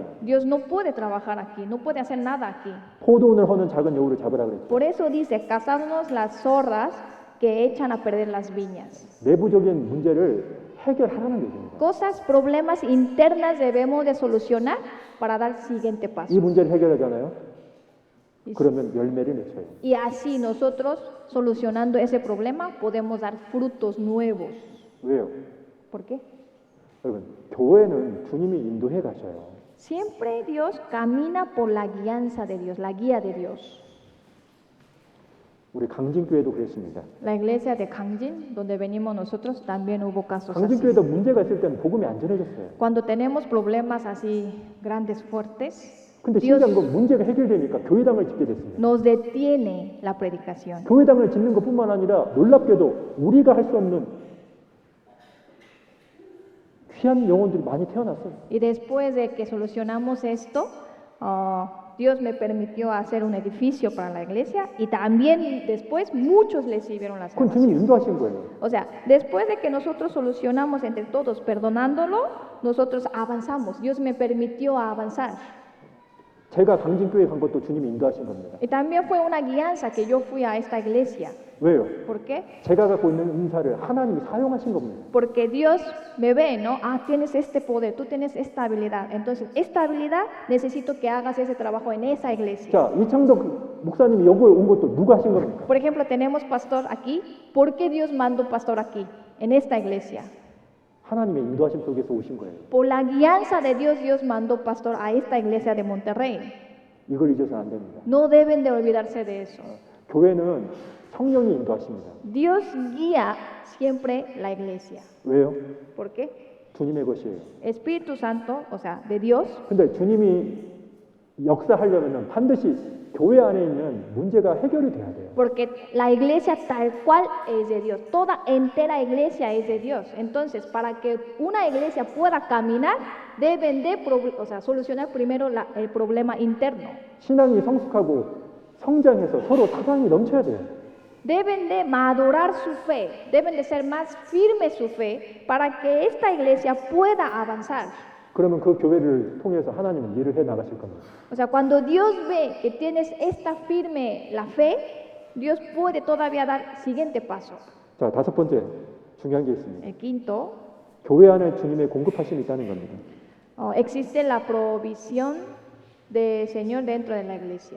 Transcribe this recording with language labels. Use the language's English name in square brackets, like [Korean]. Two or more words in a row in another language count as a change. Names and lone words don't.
[Spanish] Dios no puede trabajar aquí, no puede hacer nada aquí. [Korean] 포도원을 허는 작은 여우를 잡으라 그랬죠. [Spanish] Por eso dice, cazadnos las zorras que echan a perder las viñas. [Korean] 내부적인 문제를 해결하라는 얘기입니다. [Spanish] Cosas, problemas internas debemos de solucionar para dar siguiente paso. [Korean] 이 문제를 해결하잖아요. [Spanish] Y, [Korean] 그러면 열매를 맺혀요. [Spanish] y así nosotros, solucionando ese problema, podemos dar frutos nuevos. [Korean] 왜요? [Spanish] ¿Por qué? [Korean] 여러분 교회는 주님이 인도해 가셔요. [Spanish] Siempre Dios camina por la guianza de Dios, la guía de Dios. [Korean] 우리 강진교회도 그랬습니다. [Spanish] La iglesia de Gangjin, donde venimos nosotros, también hubo casos así. [Korean] 강진교회도 문제가 있을 때는 복음이 안 전해졌어요. [Spanish] Cuando tenemos problemas así grandes, fuertes, [Korean] 근데 [Spanish] Dios [Korean] 신기한 건 문제가 해결되니까 교회당을 짓게 됐습니다. [Spanish] nos detiene la predicación. [Korean] 교회당을 짓는 것뿐만 아니라 놀랍게도 우리가 할 수 없는 귀한 영혼들이 많이 태어났어요. [Spanish] Y después de que solucionamos esto, Dios me permitió hacer un edificio para la iglesia y también después muchos recibieron la [Korean] 그건 [Spanish] salvación. [Korean] 주님이 인도하신 거예요. [Spanish] O sea, después de que nosotros solucionamos entre todos, perdonándolo, nosotros avanzamos. Dios me permitió avanzar. [Korean] 제가 강진교회 간 것도 주님이 인도하신 겁니다. [Spanish] Y también fue una guianza que yo fui a esta iglesia. [Korean] 왜요? [Spanish] ¿Por qué? [Korean] 제가 갖고 있는 은사를 하나님이 사용하신 겁니다. [Spanish] Porque Dios me ve, ¿no? Ah, tienes este poder, tú tienes esta habilidad. Entonces, esta habilidad necesito que hagas ese trabajo en esa iglesia. [Korean] 자, 이창덕 목사님이 여기에 온 것도 누가 하신 겁니까? [Spanish] Por ejemplo, tenemos pastor aquí. ¿Por qué Dios mandó pastor aquí, en esta iglesia? [Korean] 하나님의 인도하심 속에서 오신 거예요. [Spanish] Por la guianza de Dios, Dios mandó pastor a esta iglesia de Monterrey. [Korean] 이걸 잊어서는 안 됩니다. [Spanish] No deben de olvidarse de eso. [Korean] 교회는 성령이 인도하십니다. [Spanish] Dios guía siempre la iglesia. [Korean] 왜요? [Spanish] ¿Por qué? [Korean] 주님의 것이에요. [Spanish] Espíritu Santo, o sea, de Dios. [Korean] 근데 주님이 역사하려면 반드시 교회 안에 있는 문제가 해결이 돼야 돼요. [Spanish] Porque la iglesia tal cual es de Dios, toda entera iglesia es de Dios. Entonces, para que una iglesia pueda caminar, deben de solucionar primero el problema interno. [Korean] 신앙이 성숙하고 성장해서 서로 사랑이 넘쳐야 돼요. [Spanish] Deben de madurar su fe, deben de ser más firme su fe para que esta iglesia pueda avanzar. [Korean] 그러면 그 교회를 통해서 하나님은 일을 해 나가실 겁니다. [Spanish] O sea, cuando Dios ve que tienes esta firme la fe, Dios puede todavía dar siguiente paso. [Korean] 자, 다섯 번째 중요한 게 있습니다. [Spanish] El quinto, [Korean] 교회 안에 주님의 공급하심이 있다는 겁니다. [Spanish] existe la provisión del Señor dentro de la iglesia.